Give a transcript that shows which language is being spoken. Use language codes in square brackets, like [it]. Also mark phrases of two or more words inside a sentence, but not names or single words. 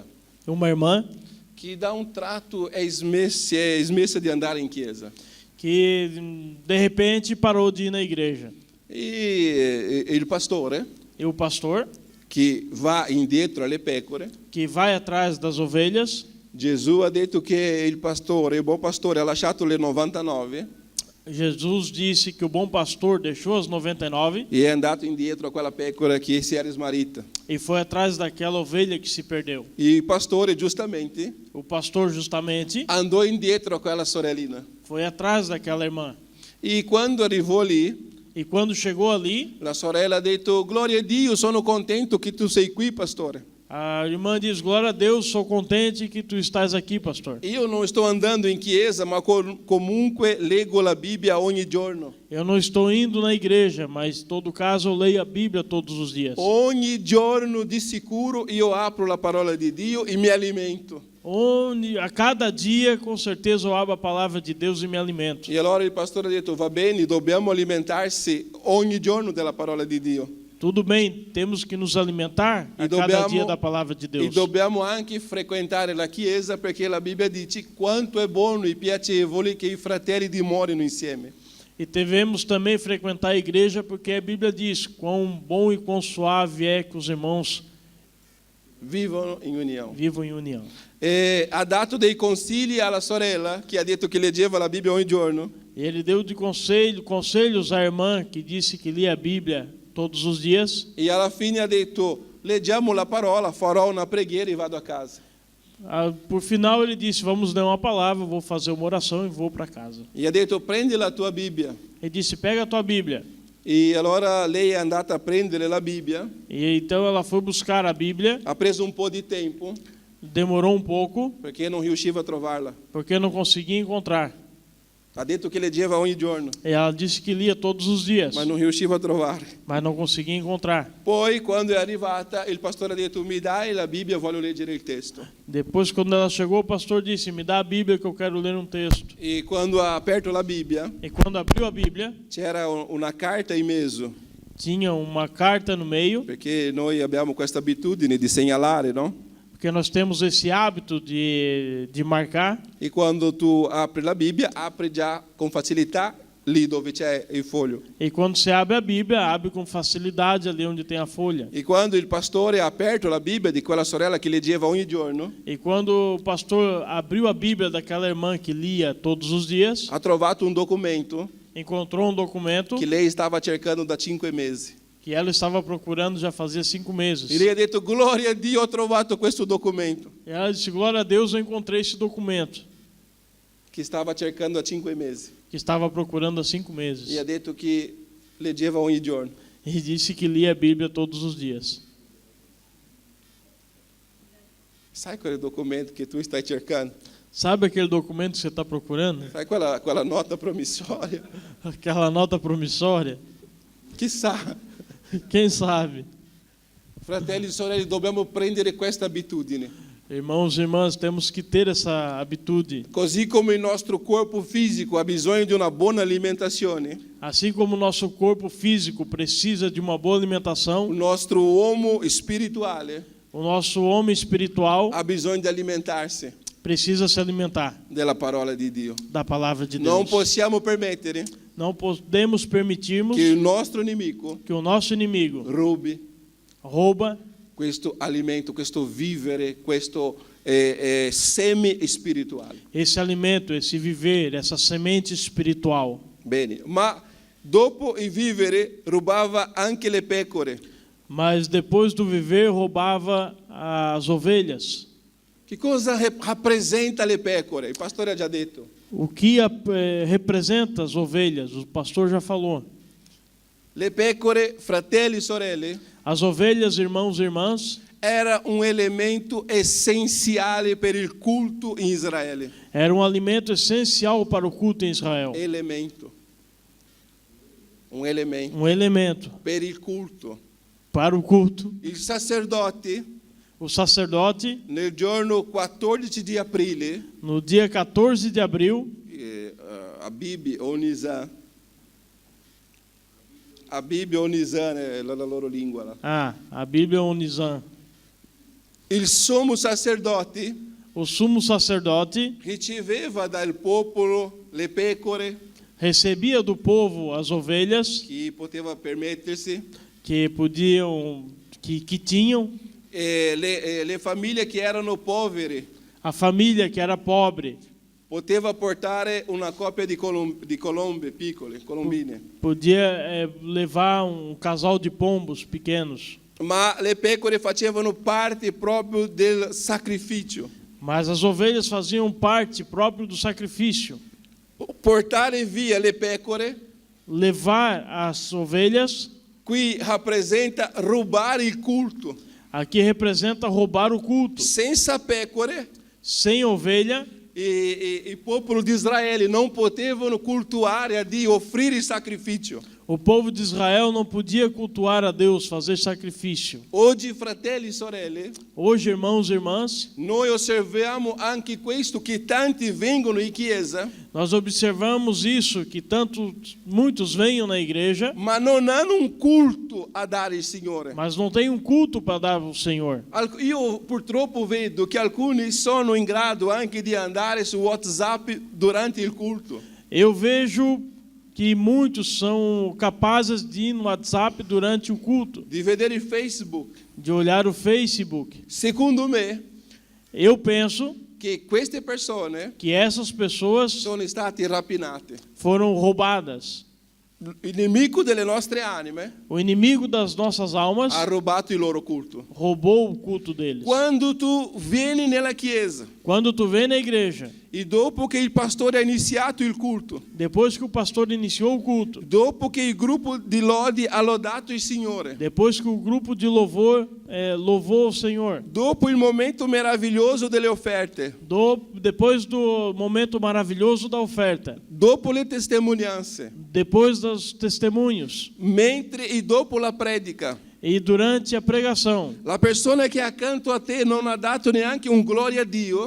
[pt] uma irmã [it] che da un tratto è smessa di andare in chiesa. [pt] que de repente parou de ir na igreja. [it] E il pastore [pt] E o pastor, [it] che va indietro alle pecore, [pt] que vai atrás das ovelhas, [it] Gesù ha detto che il buon pastore ha lasciato le 99 [pt] Jesus disse que o bom pastor deixou as 99 [it] e è andato indietro a quella pecora che si era smarrita. [pt] e foi atrás daquela ovelha que se perdeu. [it] E il pastore giustamente [pt] O pastor justamente [it] andò indietro a quella sorellina. [pt] foi atrás daquela irmã. [it] E quando arrivò lì, [pt] E quando chegou ali, [it] la sorella ha detto: "Gloria a Dio, sono contento che tu sei qui, pastore. [pt] a irmã diz: glória a Deus, sou contente que tu estás aqui, pastor. [it] Io non sto andando in chiesa, ma comunque leggo la Bibbia ogni giorno. [pt] Eu não estou indo na igreja, mas em todo caso eu leio a Bíblia todos os dias. [it] Ogni giorno di sicuro io apro la parola di Dio e mi alimento." [pt] A cada dia, com certeza, eu abro a palavra de Deus e me alimento. [it] E allora il pastore ha detto: "Va bene, dobbiamo alimentarsi ogni giorno della parola di Dio. [pt] Tudo bem, temos que nos alimentar a cada dia da palavra de E Deus. [it] dobbiamo anche frequentare la chiesa, perché la Bibbia dice quanto è buono e piacevole che i fratelli dimorino insieme." [pt] E devemos também frequentar a igreja, porque a Bíblia diz quão bom e quão suave é que os irmãos [it] Vivono in unione. [pt] vivam em união. [it] E ha dato dei consigli alla sorella che ha detto che leggeva la Bibbia ogni giorno. [pt] E ele deu de conselhos à irmã que disse que lia a Bíblia todos os dias. [it] E alla fine ha detto: "Leggiamo la parola, farò una preghiera e vado a casa." [pt] Por final ele disse: vamos ler uma palavra, vou fazer uma oração e vou para casa. [it] E ha detto: "Prendi la tua Bibbia." [pt] Ele disse: pega a tua Bíblia. [it] E allora lei è andata a prendere la Bibbia, [pt] E então ela foi buscar a Bíblia. [it] ha preso un po' di tempo [pt] Demorou um pouco, [it] perché non riusciva a trovarla. [pt] porque não conseguia encontrar. [it] Ha detto che leggeva ogni giorno, [pt] E ela disse que lia todos os dias, [it] ma non riusciva a trovare. [pt] mas não conseguia encontrar. [it] Poi, quando è arrivata, il pastore ha detto: "Mi dai la Bibbia, voglio leggere il testo." [pt] Depois, quando ela chegou, o pastor disse: me dá a Bíblia que eu quero ler um texto. [it] E quando ha aperto la Bibbia, [pt] E quando abriu a Bíblia, [it] c'era una carta in mezzo, [pt] tinha uma carta no meio, [it] perché noi abbiamo questa abitudine di segnalare, no? [pt] porque nós temos esse hábito de marcar. [it] E quando tu apri la Bibbia, apri già con facilità lì dove c'è il foglio. [pt] E quando você abre a Bíblia, abre com facilidade ali onde tem a folha. [it] E quando il pastore ha aperto la Bibbia di quella sorella che leggeva ogni giorno, [pt] E quando o pastor abriu a Bíblia daquela irmã que lia todos os dias, [it] ha trovato un documento [pt] encontrou um documento [it] che lei stava cercando da 5 mesi. [pt] que ela estava procurando já fazia 5 meses. [it] E lei ha detto: gloria a Dio, ho trovato questo documento. [pt] E ela disse: glória a Deus, eu encontrei esse documento [it] Che stava cercando da 5 mesi. [pt] que estava procurando há 5 E meses. [it] ha detto che leggeva ogni giorno. [pt] E disse que lia a Bíblia todos os dias. [it] Sai quel documento che tu stai cercando? [pt] Sabe aquele documento que você está procurando? [it] Sai quella nota promissoria? [pt] Aquela nota promissória? [it] Chissà. [pt] Quem sabe? [it] Fratelli e sorelle, dobbiamo prendere questa abitudine. [pt] Irmãos e irmãs, temos que ter essa habitude. [it] Così come il nostro corpo fisico ha bisogno di una buona alimentazione, [pt] Assim como o nosso corpo físico precisa de uma boa [it] il [pt] alimentação, [it] nostro uomo spirituale [pt] o nosso homem espiritual [it] ha bisogno di alimentarsi [pt] precisa se alimentar [it] della parola di Dio. [pt] da palavra de [it] Non [pt] Deus. [it] possiamo permettere [pt] Não podemos permitirmos [it] che il nostro nemico [pt] que o nosso inimigo [it] rubi [pt] rouba [it] questo alimento, questo vivere, questo semi-spirituale. [pt] esse alimento, esse viver, essa semente espiritual. [it] Bene, ma dopo il vivere rubava anche le pecore. [pt] Mas depois do viver roubava as ovelhas. [it] Che cosa rappresenta le pecore? Il pastore ha già detto. [pt] O que representa as ovelhas? O pastor já falou. [it] Le pecore, fratelli e sorelle, [pt] As ovelhas, irmãos e irmãs, [it] era un elemento essenziale per il culto in Israele. [pt] era um alimento essencial para o culto em Israel. [it] Elemento. Un elemento [pt] Um elemento [it] per il culto. [pt] para o culto. [it] Il sacerdote, [pt] O sacerdote, [it] nel giorno 14 di aprile, [pt] no dia 14 de abril, [it] Abib o Nisan, Abib o Nisan è la loro lingua là. [pt] a Bíblia Onizan, [it] Il sommo sacerdote [pt] o sumo sacerdote [it] riceveva dal popolo le pecore, [pt] recebia do povo as ovelhas [it] chi poteva permettersi, [pt] que podiam, que tinham, [it] e le famiglie che erano povere [pt] a família que era pobre [it] poteva portare una coppia di colombe piccole, colombine. [pt] podia levar um casal de pombos pequenos, [it] Ma le pecore facevano parte proprio del sacrificio. [pt] mas as ovelhas faziam parte próprio do sacrifício. [it] Portare via le pecore [pt] Levar as ovelhas [it] qui rappresenta rubare il culto. [pt] aqui representa roubar o culto. [it] Senza pecore, [pt] Sem ovelha, [it] il popolo di Israele non potevano cultuare a Dio, offrire il sacrificio. [pt] o povo de Israel não podia cultuar a Deus, fazer sacrifício. [it] Oggi, fratelli e sorelle, [pt] Hoje, irmãos e irmãs, [it] noi osserviamo anche questo, che tanti vengono in chiesa, [pt] nós observamos isso, que muitos venham na igreja, [it] ma non hanno un culto a dare il Signore. [pt] mas não tem um culto para dar ao Senhor. [it] Io purtroppo vedo che alcuni sono in grado anche di andare su WhatsApp durante il culto. [pt] Eu vejo que muitos são capazes de ir no WhatsApp durante o culto, [it] Di vedere il Facebook. [pt] de olhar o Facebook. [it] Secondo me, [pt] Eu penso [it] che queste persone [pt] que essas pessoas [it] sono state rapinate. [pt] foram roubadas. [it] Il nemico delle nostre anime [pt] O inimigo das nossas almas [it] ha rubato il loro culto. [pt] roubou o culto deles. [it] Quando tu vieni nella chiesa [pt] Quando tu vem na igreja, [it] e dopo che il pastore ha iniziato il culto, [pt] depois que o pastor iniciou o culto, [it] dopo che il gruppo di lodi ha lodato il Signore, [pt] depois que o grupo de louvor louvou o Senhor, [it] dopo il momento meraviglioso delle offerte, [pt] depois do momento maravilhoso da oferta, [it] dopo le testimonianze, [pt] depois dos testemunhos [it] mentre e dopo la predica, [pt] e durante a pregação, [it] la persona che è accanto a te non ha dato neanche un gloria a Dio,